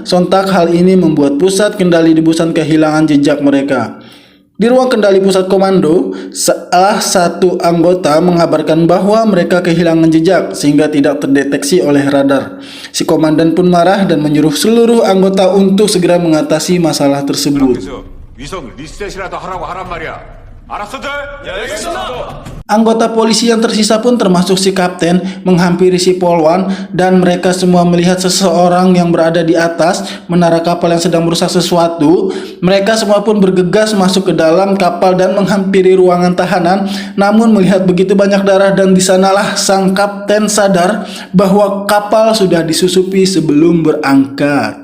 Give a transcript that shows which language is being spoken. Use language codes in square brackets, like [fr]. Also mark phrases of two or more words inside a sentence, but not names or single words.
[id] Sontak hal ini membuat pusat kendali di Busan kehilangan jejak mereka. Di ruang kendali pusat komando, salah satu anggota mengabarkan bahwa mereka kehilangan jejak sehingga tidak terdeteksi oleh radar. Si komandan pun marah dan menyuruh seluruh anggota untuk segera mengatasi masalah tersebut. [ko] 위성 리셋이라도 하라고 하란 말이야. 알았어들? 예, 알겠습니다. [id] Anggota polisi yang tersisa pun termasuk si kapten menghampiri si Polwan dan mereka semua melihat seseorang yang berada di atas menara kapal yang sedang merusak sesuatu. Mereka semua pun bergegas masuk ke dalam kapal dan menghampiri ruangan tahanan. Namun melihat begitu banyak darah dan di sanalah sang kapten sadar bahwa kapal sudah disusupi sebelum berangkat.